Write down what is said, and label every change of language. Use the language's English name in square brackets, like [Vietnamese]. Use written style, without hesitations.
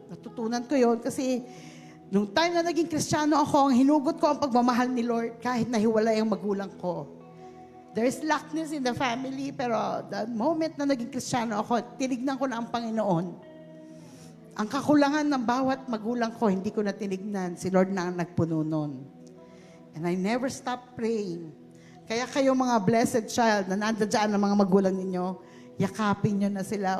[Filipino] Natutunan ko yun kasi nung time na naging Kristiyano ako, ang hinugot ko ang pagmamahal ni Lord kahit nahiwalay ang magulang ko. [English] There's lackness in the family, [Filipino] pero the moment na naging Kristiyano ako, tinignan ko na ang Panginoon. Ang kakulangan ng bawat magulang ko, hindi ko na tinignan. Si Lord na ang nagpuno nun. [English] And I never stop praying. [Filipino] Kaya kayo mga blessed child na nandiyan ang mga magulang ninyo, yakapin nyo na sila.